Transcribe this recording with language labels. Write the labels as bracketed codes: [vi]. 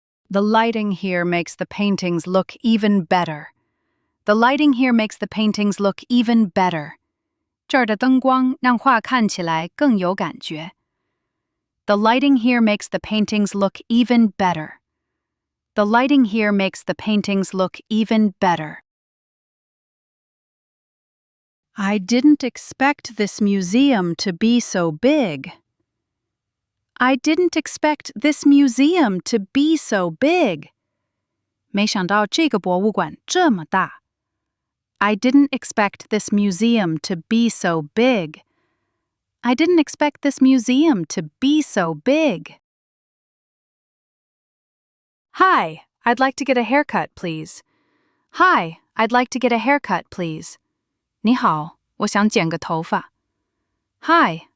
[en] The lighting here makes the paintings look even better. The lighting here makes the paintings look even better. [zh] 这儿的灯光让画看起来更有感觉。 [en] The lighting here makes the paintings look even better. The lighting here makes the paintings look even better. I didn't expect this museum to be so big. I didn't expect this museum to be so big. [zh] 没想到这个博物馆这么大。 [en] I didn't expect this museum to be so big. I didn't expect this museum to be so big. Hi, I'd like to get a haircut, please. Hi, I'd like to get a haircut, please. [zh] 你好，我想剪个头发。 [en] Hi,